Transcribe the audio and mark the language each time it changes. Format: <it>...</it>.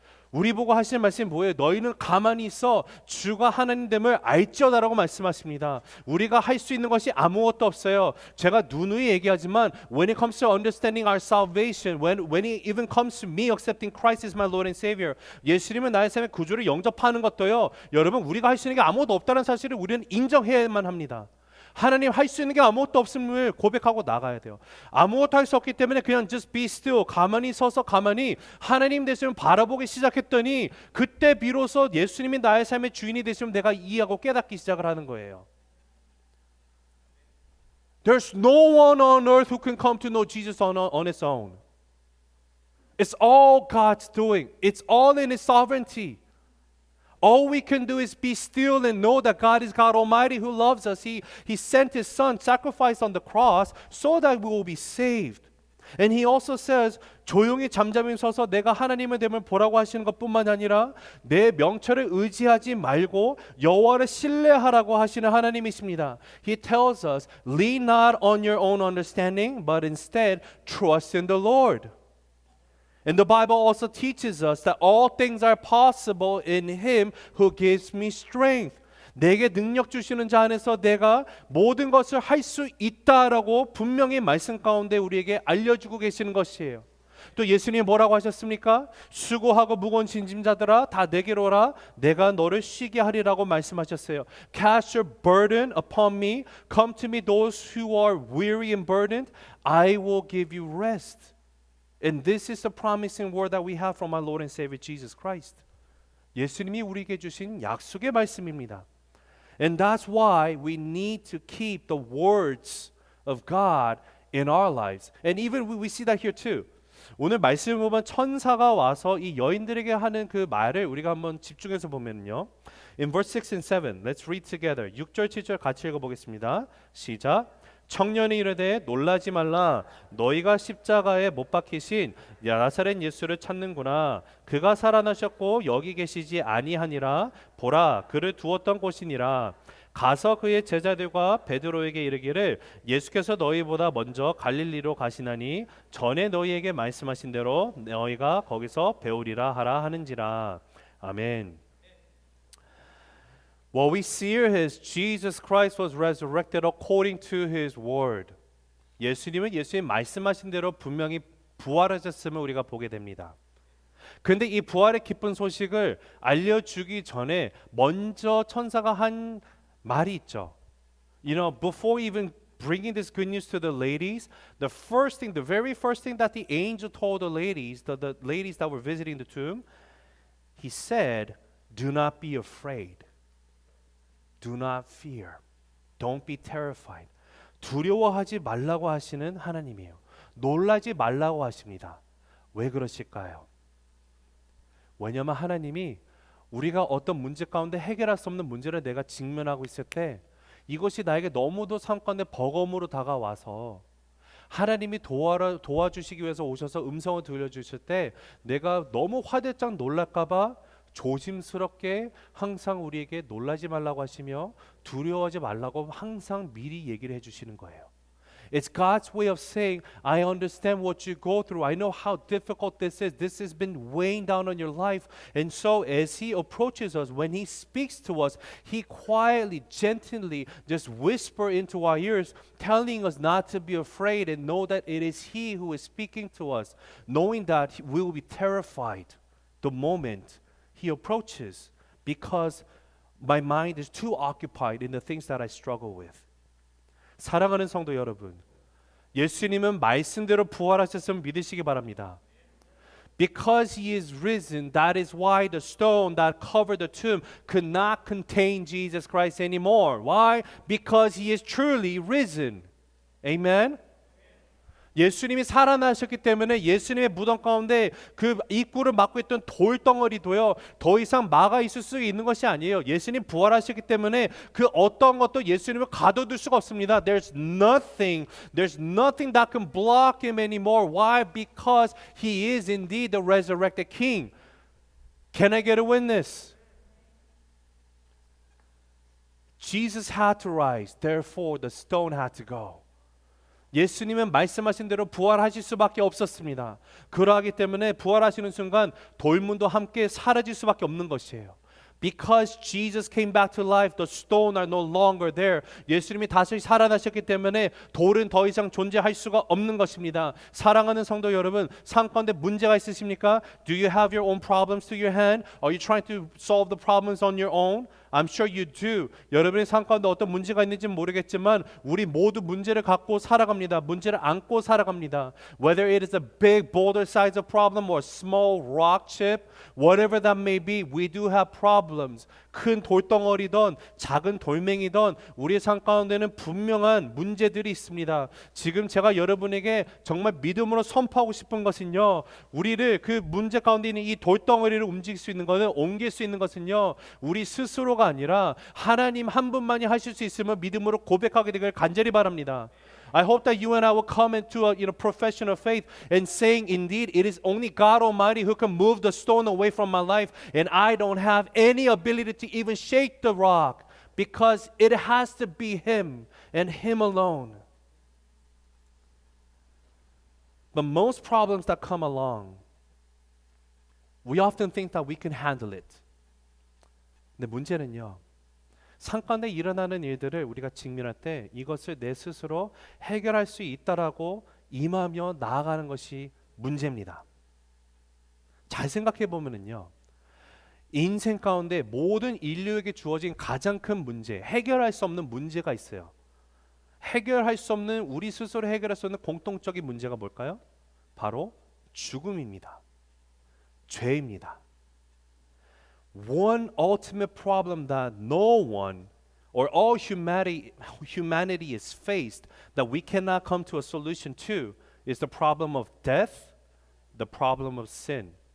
<ko>우리 보고 하시는 말씀이 뭐예요? 너희는 가만히 있어 주가 하나님됨을 알지어다라고 말씀하십니다. 우리가 할 수 있는 것이 아무것도 없어요. 제가 누누이 얘기하지만</ko> <en>when it comes to understanding our salvation, when it even comes to me accepting Christ as my Lord and Savior,</en> <ko>예수님은 나의 삶의 구주를 영접하는 것도요. 여러분 우리가 할 수 있는 게 아무것도 없다는 사실을 우리는 인정해야만 합니다. 하나님 할 수 있는 게 아무것도 없음을 고백하고 나가야 돼요. 아무것도 할 수 없기 때문에 그냥</ko> <en>just be still,</en> <ko>가만히 서서 가만히 하나님 되시면 바라보기 시작했더니 그때 비로소 예수님이 나의 삶의 주인이 되시면 내가 이해하고 깨닫기 시작을 하는 거예요.</ko> <en>There's no one on earth who can come to know Jesus on its own. It's all God's doing. It's all in His sovereignty. All we can do is be still and know that God is God Almighty who loves us. He sent His Son, sacrificed on the cross so that we will be saved. And He also says,</en> <ko>조용히 잠잠히 서서 내가 하나님의 됨을 보라고 하시는 것뿐만 아니라 내 명철을 의지하지 말고 여호와를 신뢰하라고 하시는 하나님이십니다.</ko> <en>He tells us, lean not on your own understanding, but instead trust in the Lord. And the Bible also teaches us that all things are possible in Him who gives me strength.</en> <ko>내게 능력 주시는 자 안에서 내가 모든 것을 할 수 있다라고 분명히 말씀 가운데 우리에게 알려주고 계시는 것이에요. 또 예수님이 뭐라고 하셨습니까? 수고하고 무거운 짐진자들아 다 내게로 오라 내가 너를 쉬게 하리라고 말씀하셨어요.</ko> <en>Cast your burden upon me. Come to me those who are weary and burdened. I will give you rest. And this is the promising word that we have from our Lord and Savior Jesus Christ.</en> <ko>예수님이 우리에게 주신 약속의 말씀입니다.</ko> <en>And that's why we need to keep the words of God in our lives. And even we see that here too.</en> <ko>오늘 말씀을 보면 천사가 와서 이 여인들에게 하는 그 말을 우리가 한번 집중해서 보면요.</ko> <en>In verse 6 and 7, let's read together.</en> <ko>6절 7절 같이 읽어보겠습니다. 시작. 청년이 이르되 놀라지 말라 너희가 십자가에 못 박히신 나사렛 예수를 찾는구나. 그가 살아나셨고 여기 계시지 아니하니라. 보라 그를 두었던 곳이니라. 가서 그의 제자들과 베드로에게 이르기를 예수께서 너희보다 먼저 갈릴리로 가시나니 전에 너희에게 말씀하신 대로 너희가 거기서 배우리라 하라 하는지라. 아멘.</ko> <en>What we see here is Jesus Christ was resurrected according to His word.</en> <ko>예수님은 예수님 말씀하신 대로 분명히 부활하셨음을 우리가 보게 됩니다. 그런데 이 부활의 기쁜 소식을 알려주기 전에 먼저 천사가 한 말이 있죠.</ko> <en>You know, before even bringing this good news to the ladies, the very first thing that the angel told the ladies that were visiting the tomb, he said, "Do not be afraid." Do not fear. Don't be terrified.</en> <ko>두려워하지 말라고 하시는 하나님이에요. 놀라지 말라고 하십니다. 왜 그러실까요? 왜냐하면 하나님이 우리가 어떤 문제 가운데 해결할 수 없는 문제를 내가 직면하고 있을 때 이것이 나에게 너무도 삶 가운데 버거움으로 다가와서 하나님이 도와주시기 위해서 오셔서 음성을 들려주실 때 내가 너무 화들짝 놀랄까 봐 조심스럽게 항상 우리에게 놀라지 말라고 하시며 두려워하지 말라고 항상 미리 얘기를 해주시는 거예요.</ko> <en>It's God's way of saying, I understand what you go through. I know how difficult this is. This has been weighing down on your life. And so as He approaches us, when He speaks to us, He quietly, gently just whisper into our ears, telling us not to be afraid and know that it is He who is speaking to us, knowing that we will be terrified the moment He approaches because my mind is too occupied in the things that I struggle with.</en> <ko>사랑하는 성도 여러분, 예수님은 말씀대로 부활하셨음을 믿으시기 바랍니다.</ko> <en>Because He is risen, that is why the stone that covered the tomb could not contain Jesus Christ anymore. Why? Because He is truly risen. Amen?</en> <ko>예수님이 살아나셨기 때문에 예수님의 무덤 가운데 그 입구를 막고 있던 돌덩어리도요 더 이상 막아 있을 수 있는 것이 아니에요. 예수님 부활하셨기 때문에 그 어떤 것도 예수님을 가둬둘 수가 없습니다.</ko> <en>There's nothing that can block him anymore. Why? Because he is indeed the resurrected king. Can I get a witness? Jesus had to rise, therefore the stone had to go.</en> <ko>예수님은 말씀하신 대로 부활하실 수밖에 없었습니다. 그러하기 때문에 부활하시는 순간 돌문도 함께 사라질 수밖에 없는 것이에요.</ko> <en>Because Jesus came back to life, the stone are no longer there.</en> <ko>예수님이 다시 살아나셨기 때문에 돌은 더 이상 존재할 수가 없는 것입니다. 사랑하는 성도 여러분, 삶 가운데 문제가 있으십니까?</ko> <en>Do you have your own problems to your hand? Are you trying to solve the problems on your own? I'm sure you do.</en> <ko>여러분의 삶 가운데 어떤 문제가 있는지는 모르겠지만 우리 모두 문제를 갖고 살아갑니다. 문제를 안고 살아갑니다.</ko> <en>Whether it is a big boulder size of problem or a small rock chip, whatever that may be, we do have problems.</en> <ko>큰 돌덩어리든 작은 돌멩이든 우리의 삶 가운데는 분명한 문제들이 있습니다. 지금 제가 여러분에게 정말 믿음으로 선포하고 싶은 것은요, 우리를 그 문제 가운데 있는 이 돌덩어리를 움직일 수 있는 것은, 옮길 수 있는 것은요, 우리 스스로가 아니라 하나님 한 분만이 하실 수 있음을 믿음으로 고백하게 되길 간절히 바랍니다.</ko> <en>I hope that you and I will come into a profession of faith and saying, indeed, it is only God Almighty who can move the stone away from my life, and I don't have any ability to even shake the rock because it has to be Him and Him alone. But most problems that come along, we often think that we can handle it.</en> <ko>근데 문제는요, 삶 가운데 일어나는 일들을 우리가 직면할 때 이것을 내 스스로 해결할 수 있다라고 임하며 나아가는 것이 문제입니다. 잘 생각해 보면은요, 인생 가운데 모든 인류에게 주어진 가장 큰 문제, 해결할 수 없는 문제가 있어요. 해결할 수 없는, 우리 스스로 해결할 수 없는 공통적인 문제가 뭘까요? 바로 죽음입니다. 죄입니다.</ko> <en>One ultimate problem that no one or all humanity is faced that we cannot come to a solution to is the problem of death, the problem of sin.</en>